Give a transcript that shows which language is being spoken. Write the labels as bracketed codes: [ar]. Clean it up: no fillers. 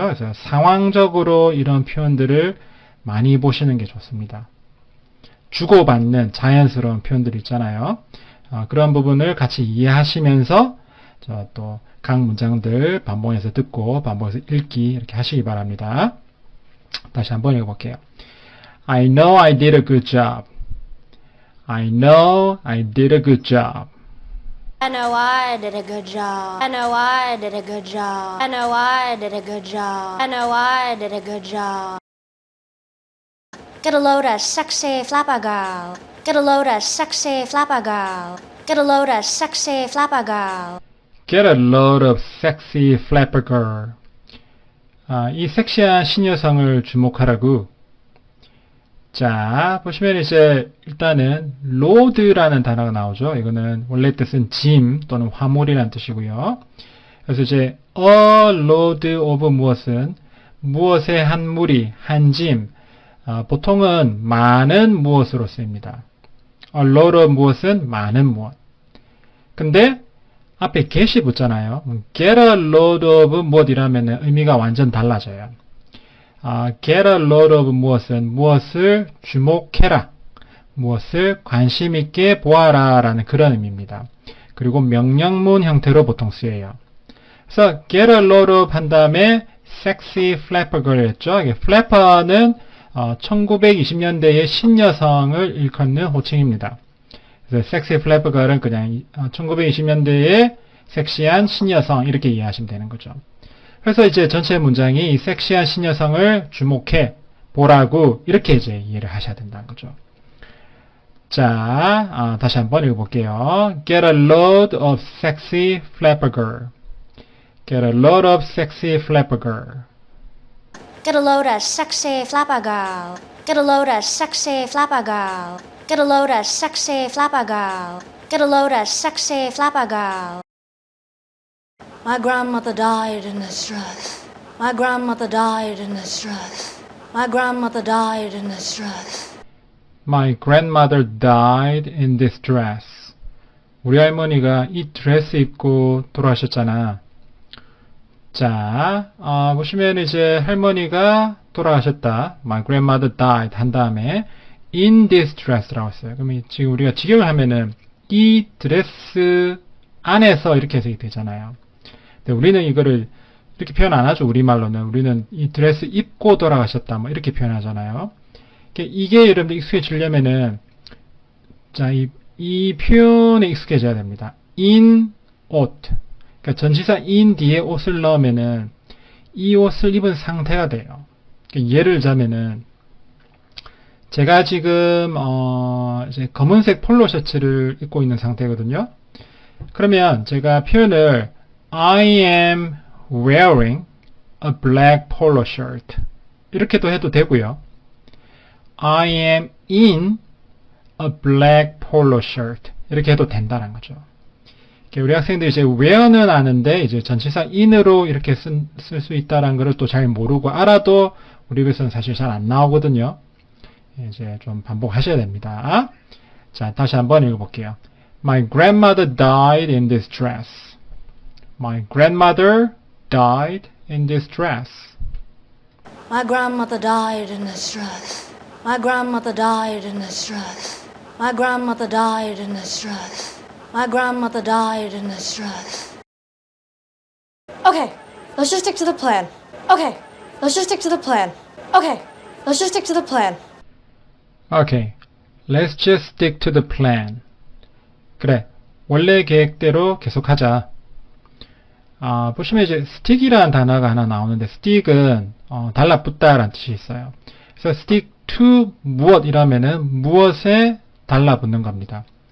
[ko] 그래서 상황적으로 이런 표현들을 많이 보시는 게 좋습니다. 주고받는 자연스러운 표현들 있잖아요. 그런 부분을 같이 이해하시면서 또 각 문장들 반복해서 듣고 반복해서 읽기 이렇게 하시기 바랍니다. 다시 한번 읽어볼게요. [en] I know I did a good job. I know I did a good job. I know I did a good job. I know I did a good job. I know I did a good job. I know I did a good job. Get a load of sexy flapper girl. Get a load of sexy flapper girl. Get a load of sexy flapper girl. Get a load of sexy flapper girl. [ko] 이 섹시한 신여성을 주목하라고. 자, 보시면 이제 일단은 load라는 단어가 나오죠. 이거는 원래 뜻은 짐 또는 화물이라는 뜻이고요. 그래서 이제 [en] a load of [ko] 무엇은 무엇의 한 무리, 한 짐. 보통은 많은 무엇으로 쓰입니다. [en] A load of [ko] 무엇은 많은 무엇. 근데 앞에 get이 붙잖아요. [en] get a load of [ko] 무엇이라면 의미가 완전 달라져요. [en] get a load of [ko] 무엇은 무엇을 주목해라. 무엇을 관심 있게 보아라 라는 그런 의미입니다. 그리고 명령문 형태로 보통 쓰여요. 그래서 [en] get a load of [ko] 한 다음에 [en] sexy flapper girl [ko] 했죠. flapper는 1920년대의 신여성을 일컫는 호칭입니다. 그래서 [en] sexy flapper girl [ko] 은 그냥 1920년대의 섹시한 신여성 이렇게 이해하시면 되는 거죠. 그래서 이제 전체 문장이 이 섹시한 신여성을 주목해 보라고 이렇게 이제 이해를 하셔야 된다는 거죠. 자, 다시 한번 읽어볼게요. Get a load of sexy flapper girl. Get a load of sexy flapper girl. Get a load of sexy flapper girl. Get a load of sexy flapper girl. Get a load of sexy flapper girl. Get a load of sexy flapper girl. [en] My grandmother died in this dress. My grandmother died in this dress. My grandmother died in this dress. My grandmother died in this dress. [ko] 우리 할머니가 이 드레스 입고 돌아가셨잖아. 자, 보시면 이제 할머니가 돌아가셨다. [en] My grandmother died [ko] 한 다음에 [en] in this dress [ko] 라고 했어요. 그럼 지금 우리가 직역을 하면은 이 드레스 안에서 이렇게 해석이 되잖아요. 근데 우리는 이거를 이렇게 표현 안 하죠. 우리말로는. 우리는 이 드레스 입고 돌아가셨다. 뭐 이렇게 표현하잖아요. 이게 여러분들 익숙해지려면은 자, 이 표현에 익숙해져야 됩니다. in 옷. 그러니까 전치사 in 뒤에 옷을 넣으면은 이 옷을 입은 상태가 돼요. 그러니까 예를 들자면은 제가 지금 이제 검은색 폴로 셔츠를 입고 있는 상태거든요. 그러면 제가 표현을 [en] I am wearing a black polo shirt [ko] 이렇게도 해도 되고요. [en] I am in a black polo shirt [ko] 이렇게 해도 된다는 거죠. 우리 학생들이 이제 wear는 아는데 이제 전치사 in으로 이렇게 쓸 수 있다는 것을 또 잘 모르고 알아도 우리 교수는 사실 잘 안 나오거든요. 이제 좀 반복하셔야 됩니다. 자, 다시 한번 읽어볼게요. [en] My grandmother died in this dress. My grandmother died in this dress. My grandmother died in this dress. My grandmother died in this dress. My grandmother died in this dress. My grandmother died in this dress. Okay, let's just stick to the plan. Okay, let's just stick to the plan. Okay, let's just stick to the plan. Okay, let's just stick to the plan. [ko] 그래, 원래 계획대로 계속하자. 보시면 이제 stick이라는 단어가 하나 나오는데 stick은 달라붙다라는 뜻이 있어요. 그래서 [en] stick to [ko] 무엇이라면은 무엇에 달라붙는 겁니다.